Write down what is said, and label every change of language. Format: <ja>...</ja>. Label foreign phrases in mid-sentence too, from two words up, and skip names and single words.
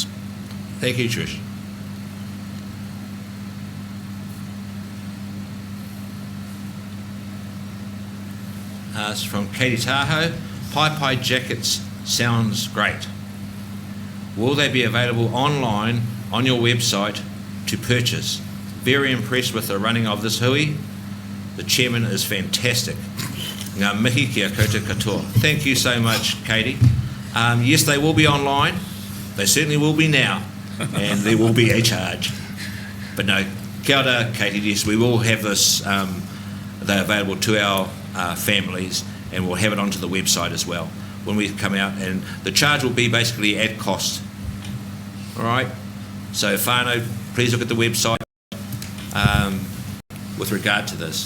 <en>Thank you, Trish. It's from Katie Tahoe. Pai jackets sounds great. Will they be available online on your website to purchase? Very impressed with the running of this hui. The chairman is fantastic.</en> <mi>Ngā mihi kia koutou katoa.</mi> <en>Thank you so much, Katie. Yes, they will be online. They certainly will be now, and there will be a charge. But no,</en> <mi>kia ora,</mi> <en>Katie, yes, we will have this, they're available to our families, and we'll have it onto the website as well when we come out, and the charge will be basically at cost. All right? So whānau, please look at the website with regard to this.</en>